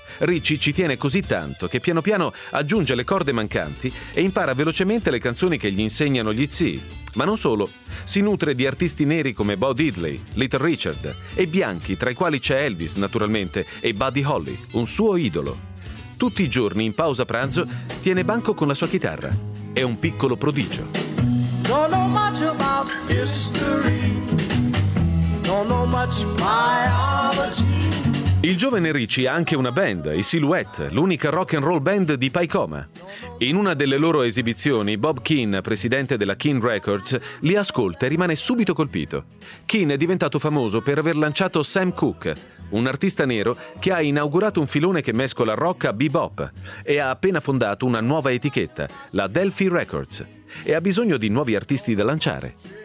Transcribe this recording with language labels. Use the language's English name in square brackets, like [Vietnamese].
[Italian] Richie ci tiene così tanto che piano piano aggiunge le corde mancanti e impara velocemente le canzoni che gli insegnano gli zii. Ma non solo, si nutre di artisti neri come Bo Diddley, Little Richard e bianchi, tra i quali c'è Elvis, naturalmente, e Buddy Holly, un suo idolo. Tutti i giorni, in pausa pranzo, tiene banco con la sua chitarra. È un piccolo prodigio. [English] Don't know much about history. Don't know much biology. [Italian] Il giovane Richie ha anche una band, i Silhouette, l'unica rock and roll band di Pacoima. In una delle loro esibizioni, Bob Keane, presidente della Keane Records, li ascolta e rimane subito colpito. Keane è diventato famoso per aver lanciato Sam Cooke, un artista nero che ha inaugurato un filone che mescola rock a bebop e ha appena fondato una nuova etichetta, la Delphi Records, e ha bisogno di nuovi artisti da lanciare.